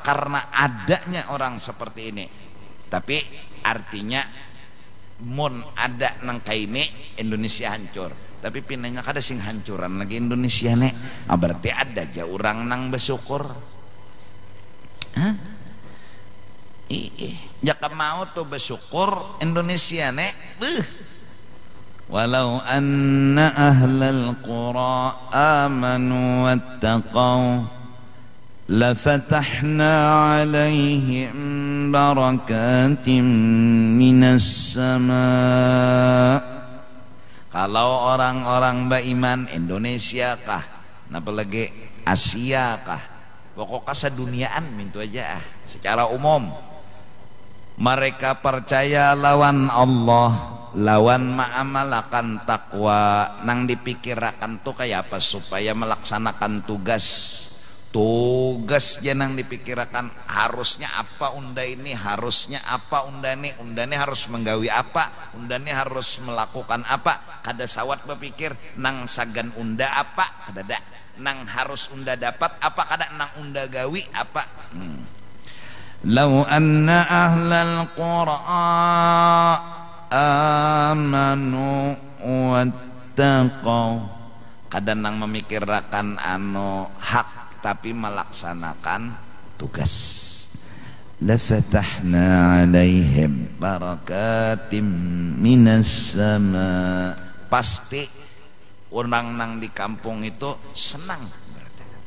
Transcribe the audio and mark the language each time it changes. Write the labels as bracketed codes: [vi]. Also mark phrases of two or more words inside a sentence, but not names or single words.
[bjn] Karena adanya orang seperti ini. Tapi artinya mun ada nang kaini Indonesia hancur. Tapi pinanya kada sing hancuran lagi Indonesia nek. Berarti ada aja orang nang bersyukur. Jaka mau tuh bersyukur Indonesia nek. [ar] ولو أن أهل القرى آمنوا واتقوا لفتحنا عليهم بركات من السماء. [bjn] Kalau orang-orang beriman Indonesia kah, apalagi Asia kah, pokoknya seduniaan mintu aja secara umum mereka percaya lawan Allah, lawan ma'amalakan takwa, nang dipikirakan tuh kayak apa supaya melaksanakan tugas janang dipikirkan harusnya apa unda ini, harusnya apa unda ini harus menggawi apa, unda ini harus melakukan apa. Kada sawat berpikir nang sagan unda apa, kada da nang harus unda dapat apa, kada nang unda gawi apa. [ar] لو أن أهل القرى آمنوا واتقوا, [bjn] kada nang memikirkan anu hak tapi melaksanakan tugas. [ar] لفتحنا عليهم بركات من السماء. [bjn] Pasti orang nang di kampung itu senang berarti.